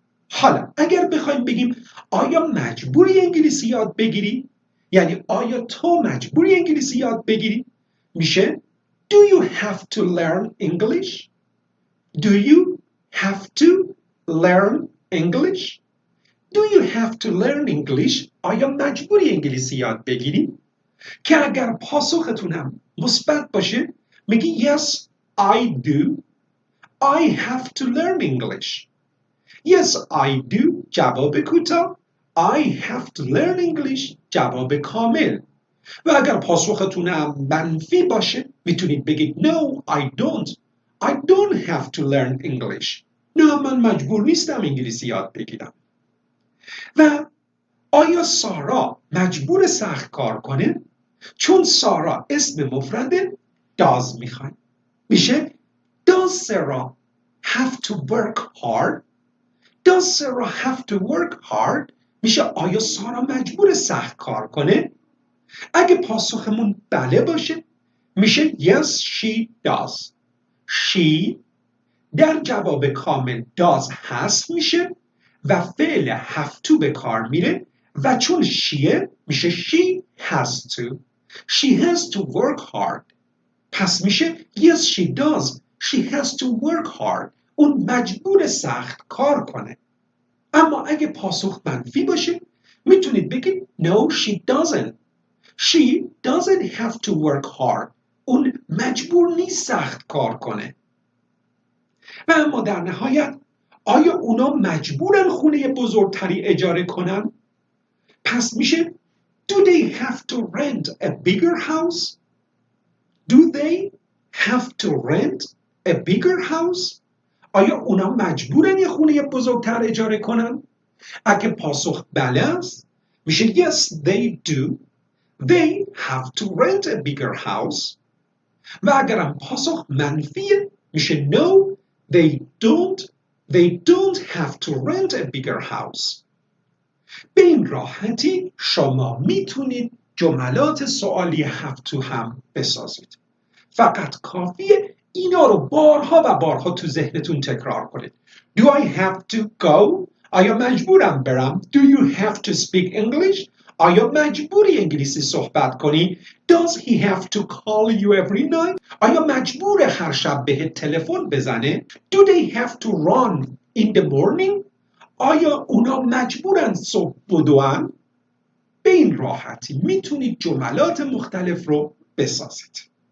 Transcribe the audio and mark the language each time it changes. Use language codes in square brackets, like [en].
[fa] حالا اگر بخوایم بگیم آیا مجبوری انگلیسی یاد بگیری؟ یعنی آیا تو مجبوری انگلیسی یاد بگیری؟ میشه [en] Do you have to learn English؟ [fa] Do you have to learn English؟ Do you have to learn English؟ آیا مجبوری انگلیسی یاد بگیری؟ که اگر پاسختونم مثبت باشه میگی [en] Yes, I do. I have to learn English. Yes, I do. [fa] جواب کوتاه. [en] I have to learn English. [fa] جواب کامل. و اگر پاسختونم منفی باشه میتونید بگید [en] No, I don't. I don't have to learn English. [fa] نه، من مجبور نیستم انگلیسی یاد بگیرم. و آیا سارا مجبور سخت کار کنه؟ چون سارا اسم مفرده does میخوایم. میشه [en] Does Sarah have to work hard؟ Does Sarah have to work hard؟ [fa] میشه آیا سارا مجبور سخت کار کنه؟ اگه پاسخمون بله باشه میشه [en] Yes, she does. [fa] She در جواب کامل does هست میشه و فعل have to به کار میره و چون شیه میشه she has to. [en] She has to work hard. [fa] پس میشه [en] Yes, she does. She has to work hard. [fa] اون مجبور سخت کار کنه. اما اگه پاسخ منفی باشه میتونید بگید [en] No, she doesn't. She doesn't have to work hard. [fa] اون مجبور نیست سخت کار کنه. و اما در نهایت آیا اونا مجبورن خونه بزرگتری اجاره کنن؟ پس میشه [en] Do they have to rent a bigger house؟ [fa] Do they have to rent a bigger house؟ آیا اونا مجبورن یه خونه بزرگتر اجاره کنن؟ اگه پاسخ بله است میشه [en] Yes, they do. They have to rent a bigger house. [fa] و اگرم پاسخ منفیه میشه [en] No, they don't. They don't have to rent a bigger house. [fa] به این راحتی شما میتونید جملات سوالی have to هم بسازید. فقط کافیه اینا رو بارها و بارها تو ذهنتون تکرار کنید. [en] Do I have to go؟ [fa] آیا مجبورم برم؟ [en] Do you have to speak English؟ [fa] آیا مجبوری انگلیسی صحبت کنی؟ [en] Does he have to call you every night؟ [fa] آیا مجبور هر شب بهت تلفن بزنه؟ [en] Do they have to run in the morning؟ [fa] آیا اونا مجبورن صبح بدوئن؟ به این راحتی میتونید جملات مختلف رو بسازید.